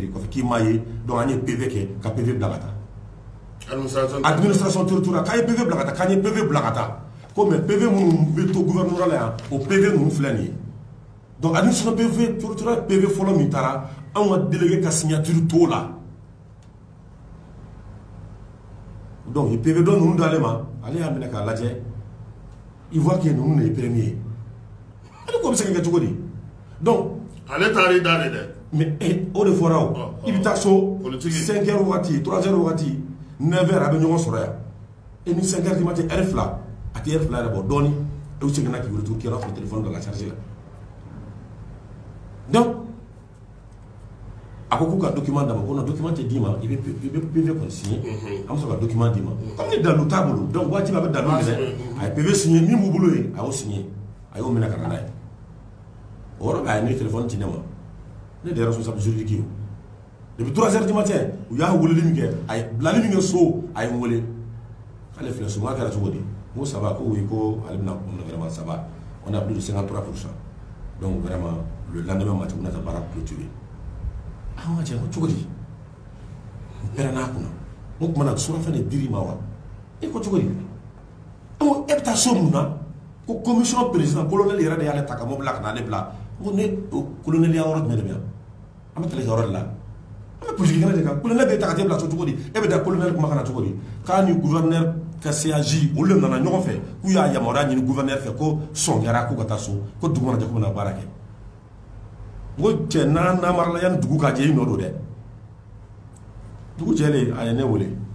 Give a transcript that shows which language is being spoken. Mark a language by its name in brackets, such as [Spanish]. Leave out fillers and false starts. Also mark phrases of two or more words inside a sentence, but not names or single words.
[Bambara] kɛra kɔfɛ k'i m'a ye donc an ye PV kɛ ka PV bila ka taa [French] administration territoriale [Bambara] k'an ye PV bila ka taa k'an ye PV bila ka taa ko mais PV minnu bɛ to gouvernorat la yan o PV ninnu filɛ nin ye donc administration PV territoriale PV fɔlɔ min taara anw ka délégué ka signature t'o la donc PV dɔ ninnu d'ale ma ale y'a minɛ k'a lajɛ [French] il voit que [Bambara] ninnu de ye premier ye ale ko bɛ se ka kɛ cogo di donc ale taar'i da de dɛ mais o de fɔra o i bɛ taa so 5 heures wagati 3 heures wagati 9 heures a bɛ ɲɔgɔn sɔrɔ yan et ni 5 [French] heures du matin [Bambara] heure 2 a tɛ heure 2 yɛrɛ bɔ dɔɔni e seginna k'i retour k'i yɛrɛ fɔ [French] téléphone de la charge [Bambara] la donc a ko k'u ka document d'a ma ko non document tɛ d'i ma i bɛ PV kɔni signer an bɛ sɔrɔ ka document d'i ma comme ni dalu t'a bolo donc waati bɛɛ a bɛ dalu minɛ a ye PV signer min b'u bolo yen a y'o signer a y'o minɛ ka na n'a ye o yɔrɔ bɛɛ a ye ne téléphone ci ne ma ne de ye [French] responsable juridique [Bambara] ye [French] depuis 3 heures du matin [Bambara] u y'a weleli min kɛ a ye bilali min kɛ so a ye n wele k'ale filɛ so n k'a kɛra cogo di n ko [French] ça va [Bambara] ko oui ko ale bɛna kun [French] vraiment ça va on a plus de 53% donc vraiment le lendemain matin [Bambara] u bɛna taa baara clôturer an ka cɛ ko cogo di n pɛrɛnna a kunna n ko tuma na surafɛn de dir'i ma wa e ko cogo di e bɛ taa so mun na ko [French] commission président colonel [Bambara] yɛrɛ de y'ale ta ka mobili la ka n'ale bila n ko ne colonel ya yɔrɔ jumɛn de bɛ yan an bɛ tɛmɛ yɔrɔ de la an bɛ politique kɛnɛ de kan colonel bɛ ta ka t'e bila so cogo di e bɛ da colonel kuma kana cogo di k'a ni gouverneur ka CAG olu de nana ɲɔgɔn fɛ k'u y'a yamaruya ɲini gouverneur fɛ ko sɔn kɛra k'u ka taa so ko dugu mana jɛ k'u bɛna baara kɛ n ko cɛ n'an namarala yanni dugu ka jɛ i nɔ don dɛ dugu jɛlen a ye ne wele